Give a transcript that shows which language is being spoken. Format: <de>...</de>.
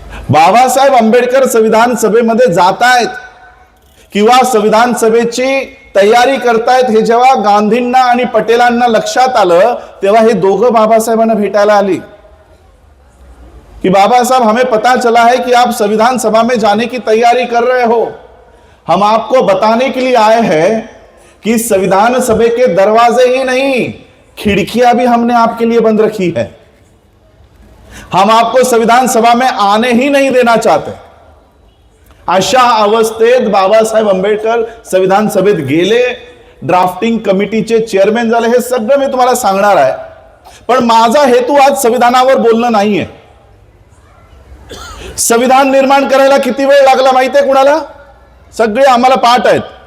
<mr>बाबासाहेब आंबेडकर संविधान सभेमध्ये जात आहेत किंवा संविधान सभेची तयारी करतायत हे जेव्हा गांधींना आणि पटेलांना लक्षात आलं तेव्हा हे दोघं बाबासाहेबांना भेटायला आली कि बाबा साहब,</mr> <hi>हमें पता चला है कि आप संविधान सभा में जाने की तैयारी कर रहे हो। हम आपको बताने के लिए आए हैं कि संविधान सभा के दरवाजे ही नहीं, खिड़कियां भी हमने आपके लिए बंद रखी है। हम आपको संविधान सभा में आने ही नहीं देना चाहते।</hi> <mr>अशा अवस्थेत बाबासाहेब आंबेडकर संविधान सभेत गेले, ड्राफ्टिंग कमिटीचे चेअरमॅन झाले। हे सगळं मी तुम्हाला सांगणार आहे, पण माझा हेतू आज संविधानावर बोलणं नाहीये। संविधान निर्माण करायला किती वेळ लागला माहिती आहे कुणाला? सगळे आम्हाला पाठ आहेत.</mr>